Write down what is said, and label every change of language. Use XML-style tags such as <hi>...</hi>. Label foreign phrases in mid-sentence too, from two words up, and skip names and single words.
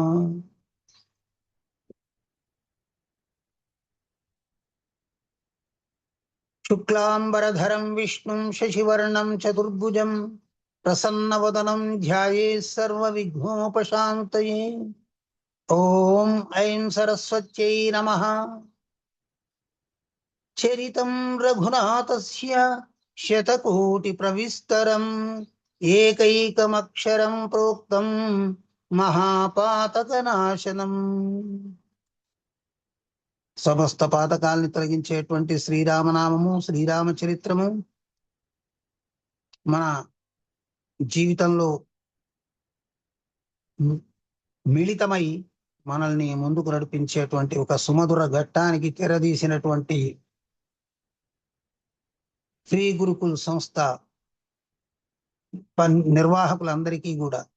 <sa>शुक्लांबरधरं विष्णुं शशिवर्णं चतुर्भुजं प्रसन्नवदनं ध्यायेत् सर्वविघ्नोपशान्तये। ॐ ऐं सरस्वत्यै नमः। चरितं रघुनाथस्य शतकोटिप्रविस्तरम् एकैकमक्षरं प्रोक्तं మహాపాతకనాశనం.</sa> <te>సమస్త పాతకాల్ని తొలగించేటువంటి శ్రీరామనామము, శ్రీరామచరిత్రము మన జీవితంలో మిళితమై మనల్ని ముందుకు నడిపించేటువంటి ఒక సుమధుర ఘట్టానికి తెరదీసినటువంటి శ్రీ గురుకుల్ సంస్థ నిర్వాహకులందరికీ కూడా</te>